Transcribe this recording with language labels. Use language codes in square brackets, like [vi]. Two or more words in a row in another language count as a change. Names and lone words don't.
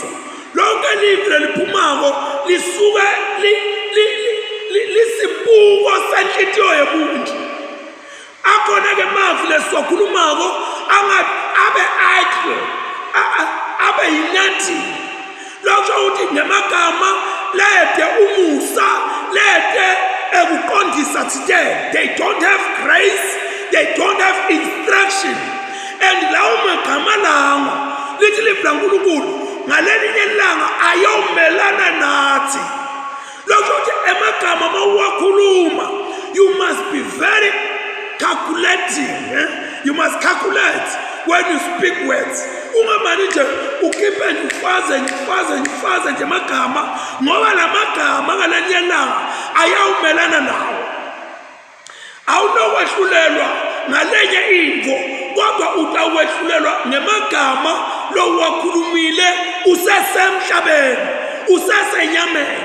[ss] Lonke livi leliphumako lisuke lisibuko senhlitiyo yomuntu. Akhona ke mavi lesiwakhulumako abe idle, abe yinathi. Lokho uthi ngemagama lethe umusa, lethe ukuqondisa today. [en] They don't have grace, they don't have instruction. [ss] And lawo magama lawo lithi livla uNkulunkulu ngalelinye ilanga ayomelana nathi. Lokho uthi emagama mawuwakhuluma, [en] you must be very calculating. You must calculate when you speak words. [ss] Ungamani nje ukhiphe ngifaze nje magama ngoba la magama ngalelinye ilanga ayawumelana nawo. Awunowehlulelwa ngalenye into, kodwa utawehlulelwa ngemagama lowakhulumile usesemhlabeni, usesenyameni.